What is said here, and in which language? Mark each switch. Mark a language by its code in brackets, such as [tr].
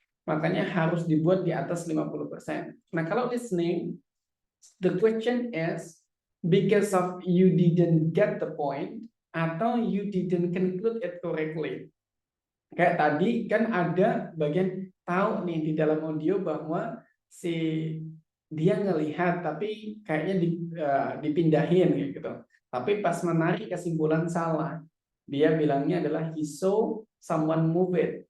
[id] Makanya harus dibuat di atas 50%. Nah, kalau [en] listening, the question is, because of you didn't get the point, [id] atau [en] you didn't conclude it correctly. [id] Kayak tadi kan ada bagian tahu nih di dalam audio bahwa si dia ngelihat tapi kayaknya dipindahin gitu. Tapi pas menarik kesimpulan salah. Dia bilangnya adalah [en] he saw someone move it.